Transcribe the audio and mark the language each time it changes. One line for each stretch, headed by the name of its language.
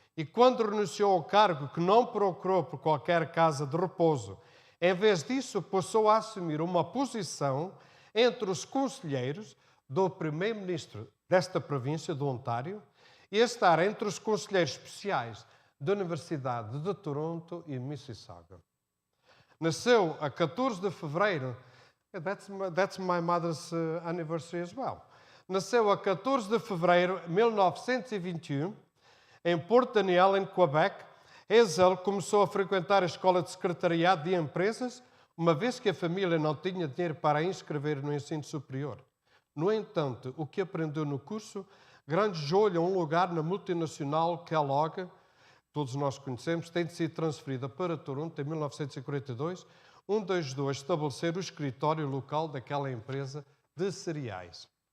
Portuguese: E quando renunciou ao cargo, que não procurou por qualquer casa de repouso, em vez disso passou a assumir uma posição entre os conselheiros do primeiro-ministro desta província, do Ontário, e a estar entre os conselheiros especiais da Universidade de Toronto e Mississauga. Nasceu a 14 de fevereiro.
English: That's my mother's anniversary as well.
Portuguese: Nasceu a 14 de fevereiro de 1921, em Port Daniel, em Quebec. Hazel começou a frequentar a escola de secretariado de empresas, uma vez que a família não tinha dinheiro para a inscrever no ensino superior. No entanto, o que aprendeu no curso granjeou-lhe um lugar na multinacional Kellogg, todos nós conhecemos, tem sido transferida para Toronto em 1942, onde ajudou a estabelecer o escritório local daquela empresa de cereais.